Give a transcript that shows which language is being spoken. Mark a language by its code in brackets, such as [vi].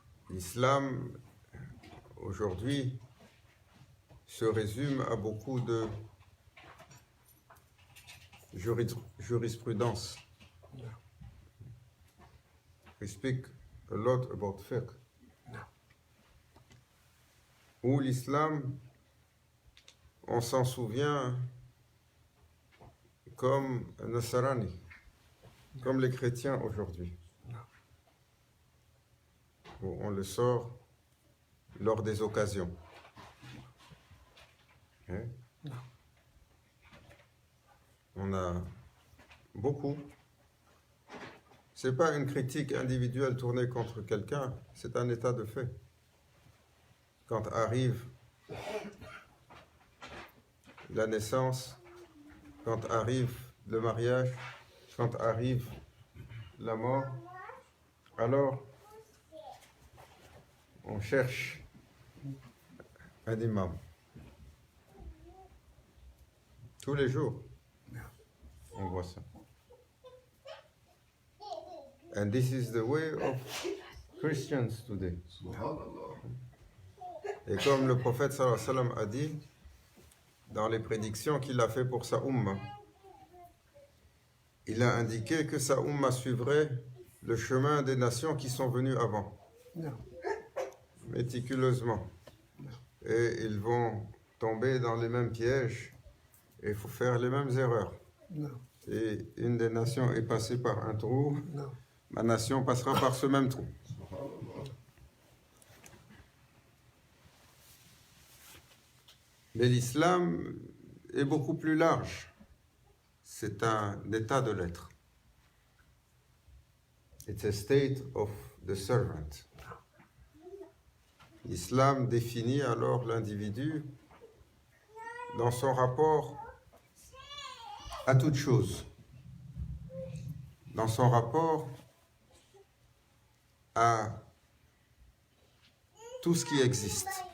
[fr] L'islam, aujourd'hui, se résume à beaucoup de jurisprudence. [en] We speak a lot about fiqh. [fr] Où l'islam, on s'en souvient comme un Nasrani, comme les chrétiens aujourd'hui. Où on le sort lors des occasions. Hein? On a beaucoup. C'est pas une critique individuelle tournée contre quelqu'un, c'est un état de fait. Quand arrive la naissance, quand arrive le mariage, quand arrive la mort, alors on cherche un imam. Tous les jours, on voit ça. [en] And this is the way of Christians today. [fr] Et comme le prophète sallallahu alayhi wa sallam a dit dans les prédictions qu'il a fait pour sa umma, il a indiqué que sa umma suivrait le chemin des nations qui sont venues avant. Méticuleusement. Et ils vont tomber dans les mêmes pièges et il faut faire les mêmes erreurs. Et une des nations est passée par un trou, ma nation passera par ce même trou. Mais l'islam est beaucoup plus large. C'est un état de l'être. [en] It's a state of the servant. [fr] L'islam définit alors l'individu dans son rapport à toute chose. dans son rapport à tout ce qui existe.